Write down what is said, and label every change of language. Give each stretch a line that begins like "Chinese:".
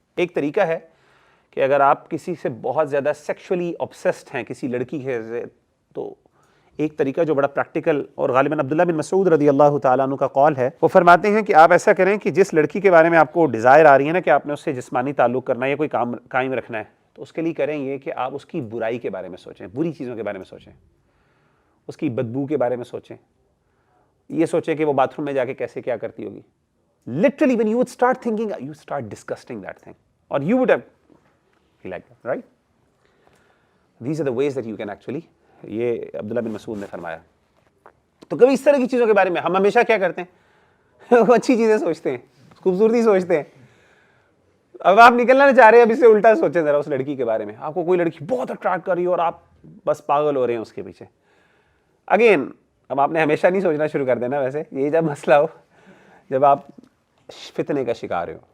Urdu: ایک طریقہ ہے کہ اگر آپ کسی سے بہت زیادہ سیکشولی obsessed ہیں, کسی لڑکی سے, تو ایک طریقہ جو بڑا پریکٹیکل, اور غالباً عبداللہ بن مسعود رضی اللہ تعالیٰ عنہ کا قول ہے, وہ فرماتے ہیں کہ آپ ایسا کریں کہ جس لڑکی کے بارے میں آپ کو ڈیزائر آ رہی ہے نا کہ آپ نے اس سے جسمانی تعلق کرنا ہے یا کوئی کام قائم رکھنا ہے, تو اس کے لیے کریں یہ کہ آپ اس کی برائی کے بارے میں سوچیں, بری چیزوں کے بارے میں سوچیں, اس کی بدبو کے بارے میں سوچیں, یہ سوچیں کہ وہ باتھ روم میں جا کے کیسے کیا کرتی ہوگی.
English: Literally when you would start thinking, you start disgusting that thing, or you would have feel like that, right? These are the ways that you can actually, یہ Abdullah bin Masud نے فرمایا.
Urdu: تو کبھی اس طرح کی چیزوں کے بارے میں ہم ہمیشہ کیا کرتے ہیں, اچھی چیزیں سوچتے ہیں, خوبصورتی سوچتے ہیں. اب آپ نکلنا چاہ رہے ہیں, اب اس سے الٹا سوچیں ذرا اس لڑکی کے بارے میں. آپ کو کوئی لڑکی بہت اٹریکٹ کر رہی ہے اور آپ بس پاگل ہو رہے ہیں اس کے پیچھے. اگین اب آپ نے ہمیشہ نہیں سوچنا شروع کر دینا, ویسے یہ جب مسئلہ ہو, جب آپ فتنے کا شکار ہو.